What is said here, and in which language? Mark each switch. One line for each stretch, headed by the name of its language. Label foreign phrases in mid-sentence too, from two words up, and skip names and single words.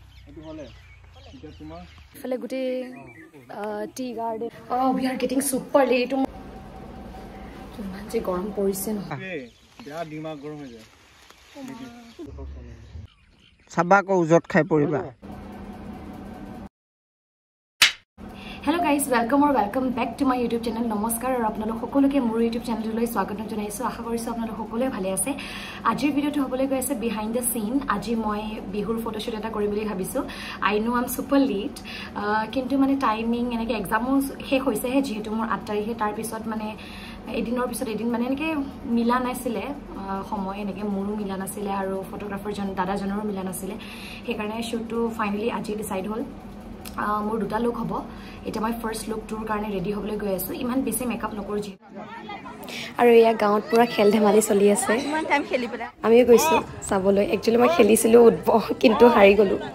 English: Feel good tea garden. Oh, we are getting super late.
Assamese: মানে গৰম পৰিছে নহয়. ইয়া দিমাগ গৰম হৈ যায়. সবকো উজুটি খাই পৰিব.
English: Hello guys, welcome back to my YouTube channel.
Assamese: নমস্কাৰ আৰু আপোনালোক সকলোকে মোৰ YouTube channel লৈ স্বাগতম জনাইছোঁ. আশা কৰিছোঁ আপোনালোক সকলো ভালে আছে. আজিৰ ভিডিঅ'টো হ'বলৈ গৈ আছে
English: behind the scene.
Assamese: আজি মই বিহুৰ photoshoot এটা কৰি বুলি ভাবিছোঁ.
English: I know I'm super late.
Assamese: কিন্তু মানে timing এনেকে exam শেষ হৈছে হে যিহেতু মোৰ 8 তাৰিখে তাৰ পিছত মানে এদিনৰ পিছত এদিন মানে এনেকে মিলা নাছিলে সময় এনেকে মোৰো মিলা নাছিলে আৰু photographer জন দাদা জনৰ মিলা নাছিলে. He karone shoot to finally aji decide hol. মোৰ দুটা লুক হ'ব এটা মই
English: first look
Assamese: টুৰ কাৰণে ৰেডি হ'বলৈ গৈ আছো ইমান বেছি মেকআপ নকৰো জি আৰু ইয়া গাঁৱত পুৰা খেল ধেমালি চলি আছে ইমান টাইম খেলিবলা আমি গৈছো চাবলৈ একচুয়ালি মই খেলিছিলো কিন্তু হাৰি গলো